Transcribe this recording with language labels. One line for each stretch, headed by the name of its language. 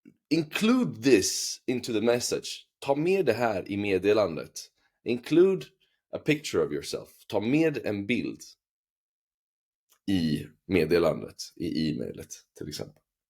English: include this into the message.
Swedish: Ta med det här i meddelandet.
English: Include a picture of yourself.
Swedish: Ta med en bild i meddelandet, i e-mailet till exempel.